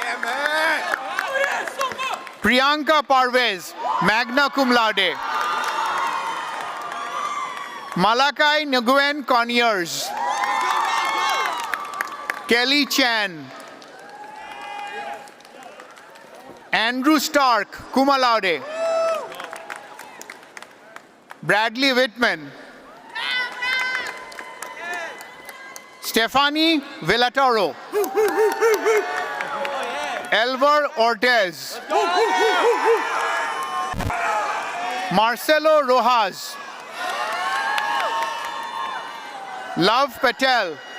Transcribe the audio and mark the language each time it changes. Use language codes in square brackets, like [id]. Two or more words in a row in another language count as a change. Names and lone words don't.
[en] Priyanka Parvez, [la] magna cum laude, [en] Malakai Nguyen Conyers, Kelly Chan, Andrew Stark, [la] cum laude. [en] Bradley Whitman. Stephanie Villatoro. Elver Ortez. Marcelo Rojas. Love Patel.